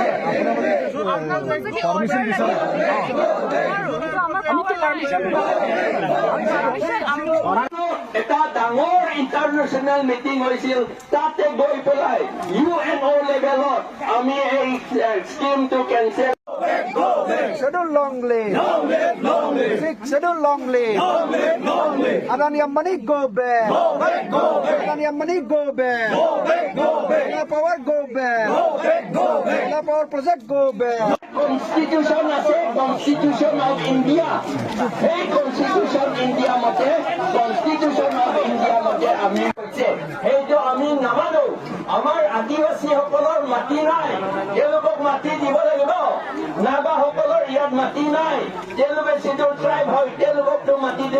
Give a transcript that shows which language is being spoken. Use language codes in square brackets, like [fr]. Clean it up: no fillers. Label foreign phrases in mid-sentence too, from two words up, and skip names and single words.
[as] এটা ডাঙৰ [en] international meeting [as] হৈছিল, তাতে গৈ পেলাই UNO লেভেলত আমি এই স্কিমটো কেঞ্চেল। [en] Schedule long live. Long live, long live. Sixth schedule long live. Long live, long live. Adani Ambani go back. Go back, go back. Adani Ambani go back. Go back, go back. Solar power go back. Go back, go back. Solar power project go back. [as] কনষ্টিটিউচন আছে, [en] constitution of India. [as] সেই [en] constitution India [as] মতে, [en] constitution of India [as] মতে আমি কৈছে সেইটো আমি নামানো। আমাৰ আদিবাসীসকলৰ মাটি নাই, তেওঁলোকক মাটি দিব লাগিব। নাগাসকলৰ ইয়াত মাটি নাই, তেওঁলোকে [en] schedule tribe [as] হয়, তেওঁলোককতো মাটি দিম।